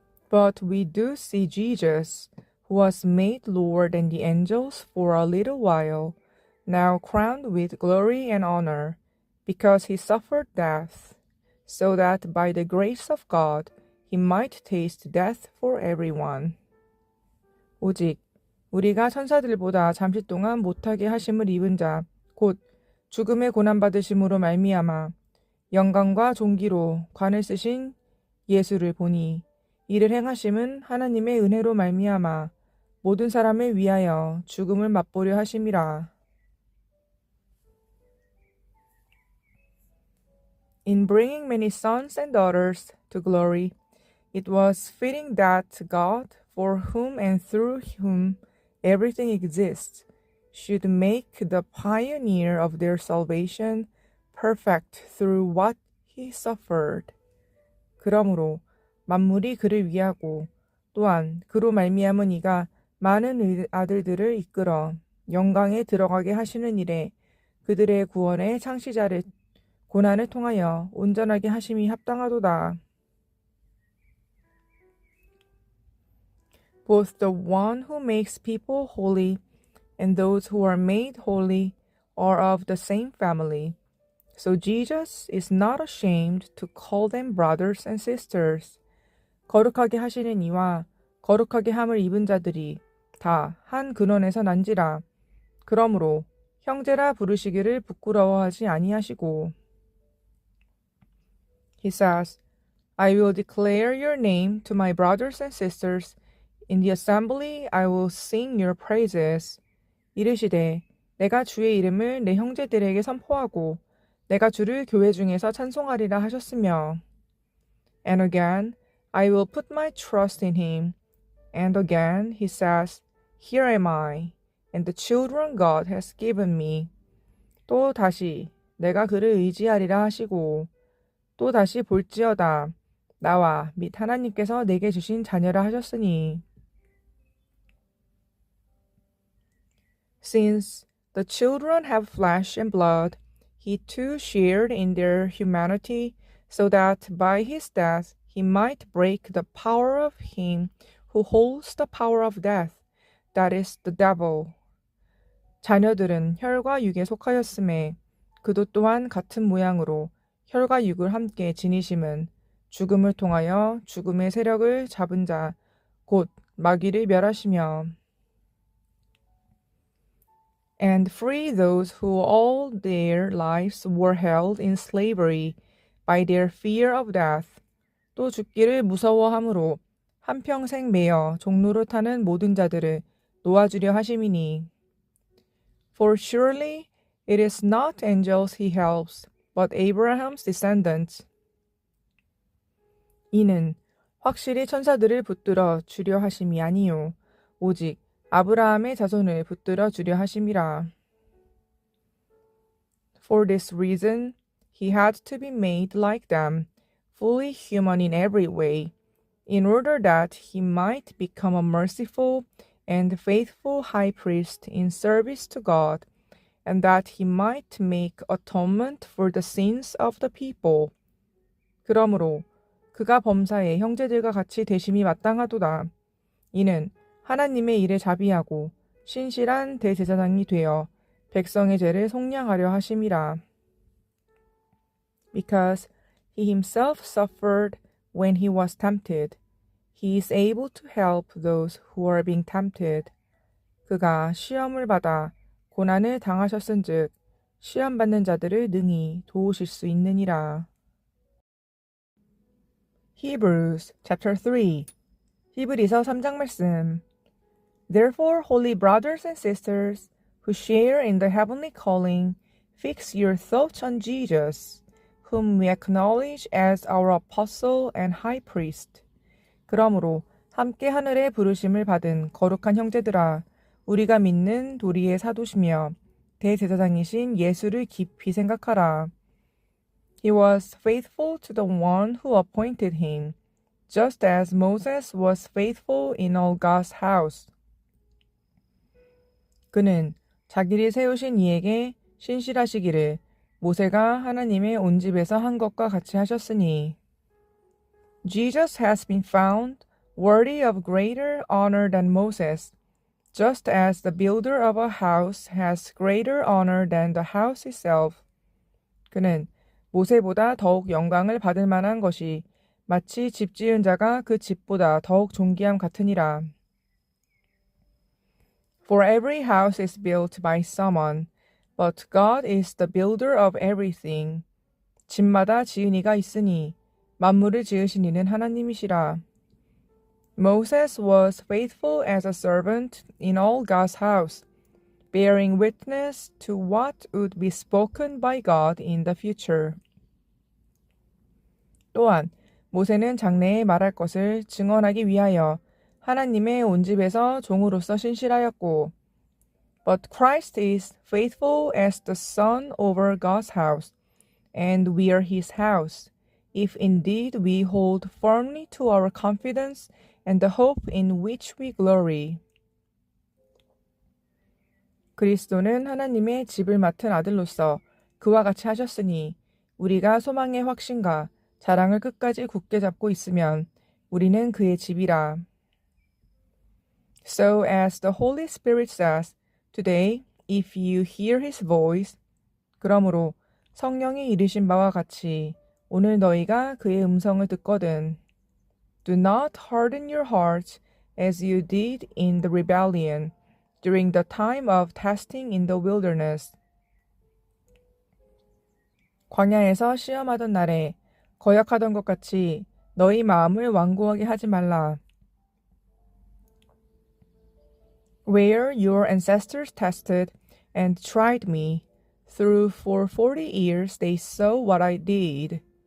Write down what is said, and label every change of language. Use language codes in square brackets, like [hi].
[en] But we do see Jesus, who was made lower than the angels for a little while, now crowned with glory and honor, because he suffered death, so that by the grace of God he might taste death for everyone. [ko] 오직 우리가 천사들보다 잠시 동안 못하게 하심을 입은 자, 곧 죽음의 고난받으심으로 말미암아 영광과 존귀로 관을 쓰신 예수를 보니 이를 행하심은 하나님의 은혜로 말미암아 모든 사람을 위하여 죽음을 맛보려 하심이라. [en] In bringing many sons and daughters to glory, it was fitting that God, for whom and through whom everything exists, should make the pioneer of their salvation perfect through what he suffered. [ko] 그러므로 만물이 그를 위하고 또한 그로 말미암은 이가 많은 아들들을 이끌어 영광에 들어가게 하시는 일에 그들의 구원의 창시자를 고난을 통하여 온전하게 하심이 합당하도다. [en] Both the one who makes people holy and those who are made holy are of the same family. So Jesus is not ashamed to call them brothers and sisters. [ko] 거룩하게 하시는 이와 거룩하게 함을 입은 자들이 다 한 근원에서 난지라. 그러므로 형제라 부르시기를 부끄러워하지 아니하시고. [en] He says, I will declare your name to my brothers and sisters. In the assembly I will sing your praises. [ko] 이르시되 내가 주의 이름을 내 형제들에게 선포하고 내가 주를 교회 중에서 찬송하리라 하셨으며. [en] And again I will put my trust in him. And again he says, Here am I, and the children God has given me. [ko] 또 다시 내가 그를 의지하리라 하시고 또 다시 볼지어다 나와 및 하나님께서 내게 주신 자녀라 하셨으니. [en] Since the children have flesh and blood, he too shared in their humanity, so that by his death he might break the power of him who holds the power of death, that is the devil. [ko] 자녀들은 혈과 육에 속하였음에 그도 또한 같은 모양으로 혈과 육을 함께 지니심은 죽음을 통하여 죽음의 세력을 잡은 자, 곧 마귀를 멸하시며. [en] And free those who all their lives were held in slavery by their fear of death. [ko] 또 죽기를 무서워함으로 한평생 매여 종로를 타는 모든 자들을 놓아주려 하심이니. [en] For surely it is not angels he helps, but Abraham's descendants. [ko] 이는 확실히 천사들을 붙들어 주려 하심이 아니요 오직 아브라함의 자손을 붙들어 주려 하심이라. [en] For this reason he had to be made like them, fully human in every way, in order that he might become a merciful and faithful high priest in service to God, and that he might make atonement for the sins of the people. [ko] 그러므로 그가 범사에 형제들과 같이 되심이 마땅하도다. 이는 하나님의 일에 자비하고 신실한 대제사장이 되어 백성의 죄를 속량하려 하심이라. [en] Because he himself suffered when he was tempted, he is able to help those who are being tempted. [ko] 그가 시험을 받아 고난을 당하셨은즉 시험 받는 자들을 능히 도우실 수 있느니라. [en] Hebrews chapter 3. [ko] 히브리서 3장 말씀. [en] Therefore, holy brothers and sisters who share in the heavenly calling, fix your thoughts on Jesus, whom we acknowledge as our apostle and high priest. [ko] 그러므로 함께 하늘에 부르심을 받은 거룩한 형제들아, 우리가 믿는 도리의 사도시며 대제사장이신 예수를 깊이 생각하라. [en] He was faithful to the one who appointed him, just as Moses was faithful in all God's house. [ko] 그는 자기를 세우신 이에게 신실하시기를 모세가 하나님의 온 집에서 한 것과 같이 하셨으니. [en] Jesus has been found worthy of greater honor than Moses, just as the builder of a house has greater honor than the house itself. [ko] 그는 모세보다 더욱 영광을 받을 만한 것이 마치 집 지은 자가 그 집보다 더욱 존귀함 같으니라. [en] For every house is built by someone, but God is the builder of everything. [ko] 집마다 지은 이가 있으니 만물을 지으신 이는 하나님이시라. [en] Moses was faithful as a servant in all God's house, bearing witness to what would be spoken by God in the future. [ko] 또한 모세는 장래에 말할 것을 증언하기 위하여 하나님의 온 집에서 종으로서 신실하였고, [en] But Christ is faithful as the son over God's house, and we are his house, if indeed we hold firmly to our confidence and the hope in which we glory. [ko] 그리스도는 하나님의 집을 맡은 아들로서 그와 같이 하셨으니 우리가 소망의 확신과 자랑을 끝까지 굳게 잡고 있으면 우리는 그의 집이라. [en] So as the Holy Spirit says, Today, if you hear his voice, [ko] 그러므로 성령이 이르신 바와 같이 오늘 너희가 그의 음성을 듣거든. [en] Do not harden your hearts as you did in the rebellion, during the time of testing in the wilderness. [ko] 광야에서 시험하던 날에 거역하던 것 같이 너희 마음을 완고하게 하지 말라. [en] Where your ancestors tested and tried me, through for 40 years they saw what I did.